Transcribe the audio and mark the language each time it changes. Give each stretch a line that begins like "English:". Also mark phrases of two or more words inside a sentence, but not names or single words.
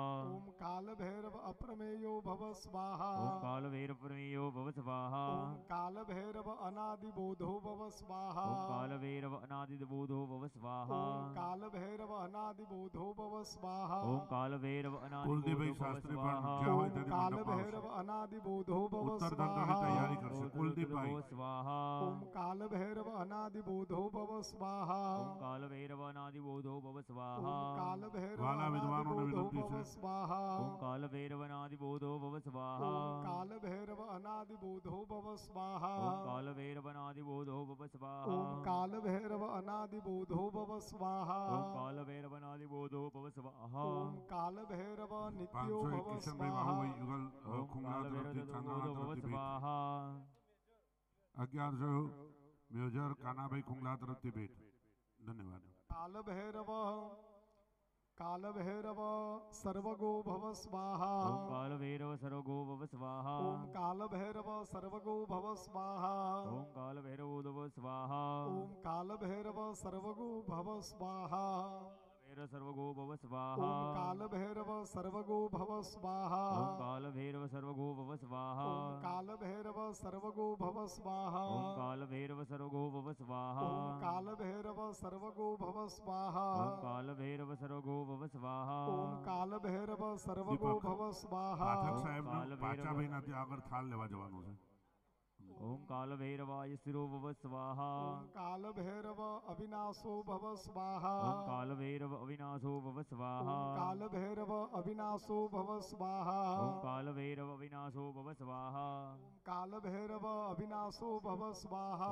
Sanskrit: ओम काल भैरव अप्रमेयो भव स्वाहा ओम कालभैरव प्रमेयो भव स्वाहा ओम काल भैरव अनादि बोधो भव स्वाहा ओम कालभैरव अनादि बोधो भव स्वाहा ओम काल भैरव अनादि बोधो भव स्वाहा ओम कालभैरव अनादि
Gujarati: કુલદીપભાઈ
Sanskrit: बोधो भव
Gujarati: શાસ્ત્રી પણ
Sanskrit: स्वाहा
Gujarati: જ્યાં હોય
Sanskrit: ओम
Gujarati: ત્યાંથી
Sanskrit: काल
Gujarati: મંડપમાં
Sanskrit: भैरव
Gujarati: આવશે.
Sanskrit: अनादि बोधो भव
Gujarati: ઉત્તર
Sanskrit: स्वाहा
Gujarati: ધંધાની તૈયારી કરશે
Sanskrit: भव
Gujarati: કુલદીપભાઈ.
Sanskrit: स्वाहा ओम काल भैरव अनादि बोधो भव स्वाहा ओम कालभैरव अनादि बोधो भव स्वाहा ओम काल भैरव
Gujarati: વાલા
Sanskrit: अनादि
Gujarati: વિદ્વાનોને
Sanskrit: बोधो
Gujarati: વિનંતી
Sanskrit: भव
Gujarati: છે.
Sanskrit: स्वाहा ओम कालभैरव अनादि बोधो भव स्वाहा ओम काल भैरव अनादि बोधो भव स्वाहा ओम कालभैरव अनादि बोधो भव स्वाहा ओम काल भैरव अनादि बोधो भव स्वाहा ओम कालभैरव अनादि बोधो भव स्वाहा ओम काल भैरव नित्यो
Gujarati: 501
Sanskrit: भव
Gujarati: કિશનભાઈ
Sanskrit: स्वाहा
Gujarati: બાહુભાઈ યુગલ
Sanskrit: ओम
Gujarati: ખુંગલા
Sanskrit: कालभैरव
Gujarati: તરફથી ચાંદોડા
Sanskrit: बोधो भव
Gujarati: તરફથી ભેટ.
Sanskrit: स्वाहा
Gujarati: 1100 મેજર કાનાભાઈ ખુંગલા તરફથી ભેટ. ધન્યવાદ.
Sanskrit: काल भैरव सर्वगो भव स्वाहा ओम कालभैरव सर्वगो भव स्वाहा ओम काल भैरव सर्वगो भव स्वाहा ओम कालभैरव भव स्वाहा ओम काल भैरव सर्वगो भव स्वाहा भैरव सर्वगो भव स्वाहा ओम काल भैरव सर्वगो भव स्वाहा ओम कालभैरव सर्वगो भव स्वाहा ओम काल भैरव सर्वगो भव स्वाहा ओम कालभैरव सर्वगो भव स्वाहा ओम काल भैरव सर्वगो भव स्वाहा ओम कालभैरव सर्वगो भव स्वाहा ओम काल भैरव सर्वगो
Gujarati: દીપક
Sanskrit: भव स्वाहा
Gujarati: પાઠક સાહેબને કાલભૈરવ. પાચાભાઈના ત્યાં આગળ થાળ લેવા જવાનું છે.
Sanskrit: ओम कालभैरवाय शिरो भव स्वाहा ओम काल भैरव अविनाशो भव स्वाहा ओम कालभैरव अविनाशो भव स्वाहा ओम काल भैरव अविनाशो भव स्वाहा ओम कालभैरव अविनाशो भव स्वाहा ओम काल भैरव अविनाशो भव स्वाहा